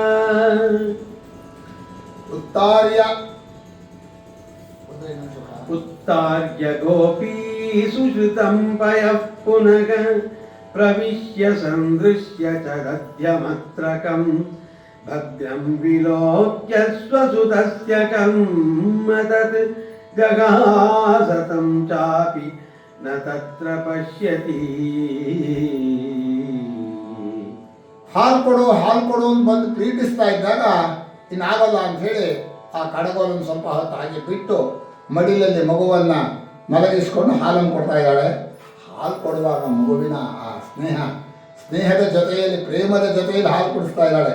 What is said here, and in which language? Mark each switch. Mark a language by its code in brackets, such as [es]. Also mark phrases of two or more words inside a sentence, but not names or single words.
[sa] उत्तार्य गोपी सुशृतं पयः पुनः प्रविश्य संदृश्य च दध्यमत्रकं भद्रं विलोक्य स्वसुतस्य कर्म तत् जहास तं चापि न तत्र पश्यति. [kn] ಹಾಲು ಕೊಡು ಅಂತ ಬಂದು ಪ್ರೀತಿಸ್ತಾ ಇದ್ದಾಗ ಇನ್ನಾಗಲ್ಲ ಅಂಥೇಳಿ ಆ ಕಡಗೋಲನ್ನು ಸ್ವಲ್ಪ ಹೊತ್ತು ಹಾಗೆ ಬಿಟ್ಟು ಮಡಿಲಲ್ಲಿ ಮಗುವನ್ನು ಮಲಗಿಸ್ಕೊಂಡು ಹಾಲನ್ನು ಕೊಡ್ತಾ ಇದ್ದಾಳೆ. ಹಾಲು ಕೊಡುವಾಗ ಮಗುವಿನ ಆ ಸ್ನೇಹದ ಜೊತೆಯಲ್ಲಿ, ಪ್ರೇಮದ ಜೊತೆಯಲ್ಲಿ ಹಾಲು ಕುಡಿಸ್ತಾ ಇದ್ದಾಳೆ.